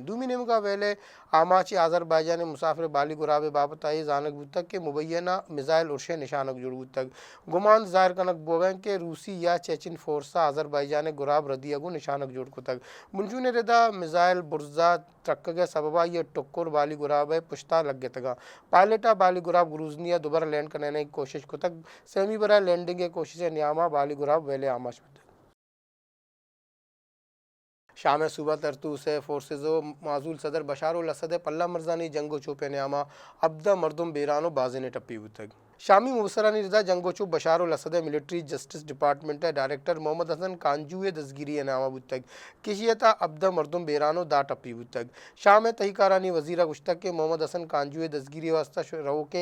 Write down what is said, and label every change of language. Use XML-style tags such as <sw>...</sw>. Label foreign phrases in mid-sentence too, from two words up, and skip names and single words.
<bal>دومی نمگا ویلے آماچی آذربائیجان مسافر بالی گراب بابت آئی زانک بودتگ کے مبینہ میزائل ارشے نشانک جڑ بودتگ گمان ظاہر کنک بوگن کے روسی یا چیچن فورسا آذربائیجان گراب ردی اگو نشانک جوڑ کتگ منجون ردا میزائل برزا ترکگے سببا یہ ٹکر بالی گراب پشتا لگ گے تگا پائلٹا بالی گراب گروزنیا دوبارہ</bal> <ur>لینڈ کرنے کی کوشش</ur> <bal>کتگ سیمی برائے لینڈنگ کوشش نیاما بالی گراب ویلے آماچ بودتگ. شام صوبہ ترتو سے فورسز و معزول صدر بشار الاسد پلہ مرزانی جنگ و چوپے نیاما ابدا مردم بیرانو بازے نے ٹپی بودتگ. شامی مبصرانی رضا جنگو چوب بشار الاسد ملٹری جسٹس ڈپارٹمنٹ ڈائریکٹر محمد حسن کانجوئے دزگیری نامہ بودتگ کشیتا ابدا مردم بیرانو دا ٹپی بودتگ شام تحقیقارانی وزیرہ گشتگ کے محمد حسن کانجوئے دزگیری واسطہ رو کے</bal>